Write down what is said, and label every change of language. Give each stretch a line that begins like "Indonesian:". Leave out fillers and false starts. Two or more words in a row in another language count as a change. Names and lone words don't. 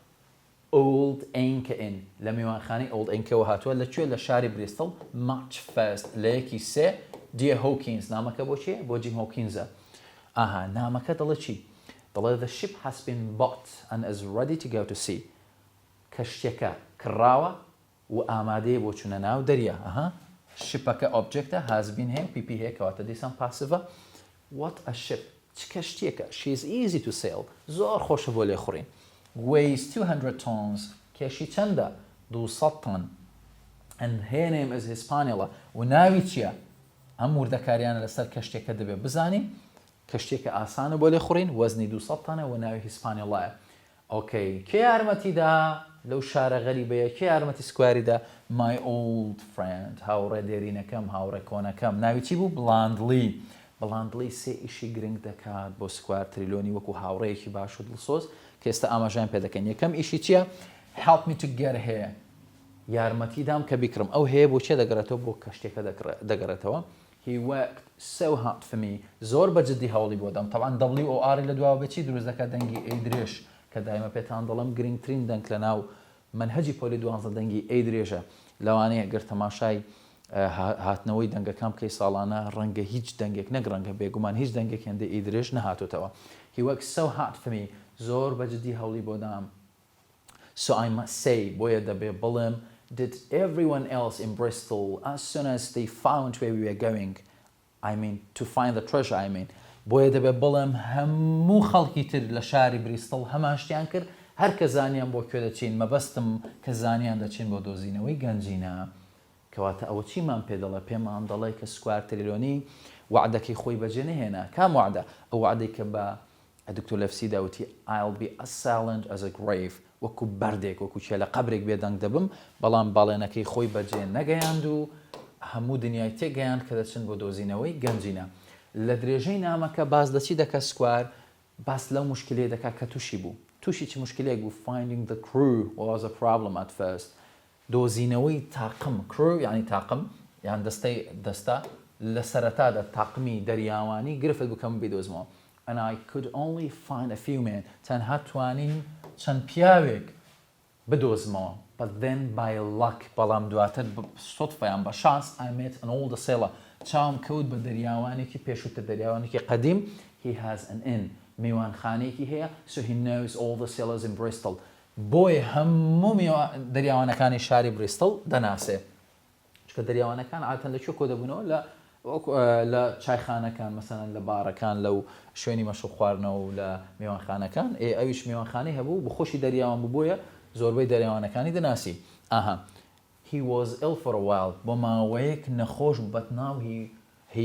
Central Kurdish: Old Anchor Inn لە میوانخانەی Old Anchor هاتووە لەکوێ لە شاری بریستڵ March 1 لە یەکی سێ Dear Hawkins نامەکە بۆ چیە بۆ جیم هۆکینزە ئاها نامەکە دەڵێ چی دەڵێ the
English: ship has been bought and is ready to go to sea
Central Kurdish: کەشتێکە کڕاوە و ئامادەیە بۆ چونە ناو دەریا ئەها شپەکە ئۆبجێکتە has been هەیە PP هەیە کەواتە دیسان پاسڤە
English: what a ship
Central Kurdish: چ کەشتێکە
English: she is easy to sail
Central Kurdish: زۆر خۆشە بۆ لێخوڕین
English: weighs 200 tons
Central Kurdish: کێشی چەندە 200 طن
English: and her name is Hispaniola
Central Kurdish: و ناوی چییە ئەم وردەکاریانە لەسەر کەشتێکە دەبێت بزانین کەشتێکە ئاسانە بۆ لێخوڕین وەزنی 200 طنە و ناوی هیسپانیۆڵایە ئۆکەی کێ یارمەتیدا لەو شارە غەریبەیە کێ یارمەتی سکواریدا
English: my old friend
Central Kurdish: هاوڕێ دێرینەکەم هاوڕێ کۆنەکەم ناوی چی بوو بڵاندلی سێ ئیشی گرنگ دەکات بۆ سکوار تریلۆنی وەکو هاوڕێیەکی باش و دڵسۆز کە ئێستا ئاماژیان پێ دەکەن یەکەم ئیشی چییە
English: help me to get
Central Kurdish: here یارمەتی دام کە بیکڕم ئەو هەیە بۆ چێ دەگەڕێتەوە بۆ کەشتێکە دەگەڕێتەوە
English: he worked so hard for me
Central Kurdish: زۆر بەجددی هەوڵی بۆ دەم طبعا WOR لە دواوە بچی دروست دەکات دەنگی ئەیدرێژ کە دایمە پێتان دەڵم گرنگترین دەنگ لە ناو منهەجی پۆلی 12 دەنگی ئەیدرێژە لەوانەیە گەر تەماشای هاتنەوەی دەنگەکان بکەی ساڵانە ڕەنگە هیچ دەنگێک نەک ڕەنگە بێگومان هیچ دەنگێک هێندە ئەیدرێژ نەهاتوتەوە
English: he worked so hard for me
Central Kurdish: زۆر بەجددی هەوڵی بۆ دام
English: so I must say
Central Kurdish: بۆیە دەبێ بڵێم
English: did everyone else in Bristol as soon as they found where we were going I mean to find the treasure I mean
Central Kurdish: بۆیە دەبێ بڵێم هەموو خەڵکی تر لە شاری بریستڵ هەمان شتیان کرد هەر کە زانیان بۆ کوێ دەچین مەبەستم کە زانیان دەچین بۆ دۆزینەوەی گەنجینە کەواتە ئەوە چیمان پێ دەڵێ پێمان دەڵێ کە سکوار تریلۆنی وعدەکەی خۆی بەجێ نەهێنا کام وعدە ئەو وعدەی کە بە دکتۆر لەفسی داوتی
English: I'll be as silent as a grave
Central Kurdish: وەکو بەردێک وەکو چێ لە قەبرێک بێدەنگ دەبم بەڵام باڵێنەکەی خۆی بەجێ نەگەیاند و هەموو دنیای تێگەیاند کە دەچن بۆ دۆزینەوەی گەنجینە لە درێژەی نامەکە باز دەچی دەکە سکوار باس لەو مشکلێ دەکا کە تووشی بوو تووشی چ مشکلێک بوو
English: finding the crew was a problem at first
Central Kurdish: دۆزینەوەی تاقم crew یعنی تاقم یان دەستا لە سەرەتادا تاقمی دەریاوانی گرفت بکەم بێدۆزمەوە
English: and I could only find a few men
Central Kurdish: تەنها توانین چەند پیاوێک بدۆزمەوە
English: but then by luck
Central Kurdish: بەڵام دواتر سۆتفەیان بە شانس
English: I met an older sailor
Central Kurdish: چاوم کەوت بە دەریاوانێکی پێشووتە دەریاوانێکی قەدیم
English: he has an inn
Central Kurdish: میوانخانەیەکی هەیە
English: so he knows all the sailors in Bristol
Central Kurdish: بۆی هەموو دەریاوانەکانی شاری بریستڵ دەناسێ چکە دەریاوانەکان عادەتەن لەکوێ کۆ دەبوونەوە لە چایخانەکان مەسەلەن لە بارەکان لەو شوێنی مەشروب خواردنەوە و لە میوانخانەکان ئەویش میوانخانەی هەبوو بخۆشی دەریاوان بووبوویە زۆربەی دەریاوانەکانی دەناسی ئاها
English: he was ill for a while
Central Kurdish: بۆ ماوەیەک نەخۆش بەتناو he